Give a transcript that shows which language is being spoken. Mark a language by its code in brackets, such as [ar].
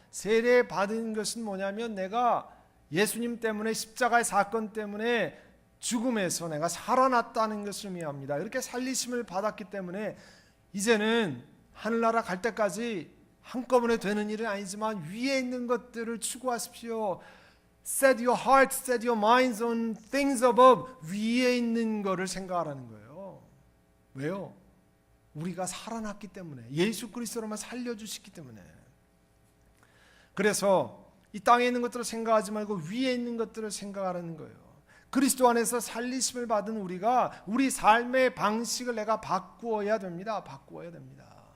[ko] 세례 받은 것은 뭐냐면 내가 예수님 때문에, 십자가의 사건 때문에 죽음에서 내가 살아났다는 것을 의미합니다. 이렇게 살리심을 받았기 때문에 이제는 하늘나라 갈 때까지 한꺼번에 되는 일은 아니지만 위에 있는 것들을 추구하십시오. [en] Set your heart, set your minds on things above. [ko] 위에 있는 것을 생각하라는 거예요. 왜요? 우리가 살아났기 때문에, 예수 그리스도로만 살려주시기 때문에. 그래서 이 땅에 있는 것들을 생각하지 말고 위에 있는 것들을 생각하라는 거예요. 그리스도 안에서 살리심을 받은 우리가 우리 삶의 방식을 내가 바꾸어야 됩니다. 바꾸어야 됩니다.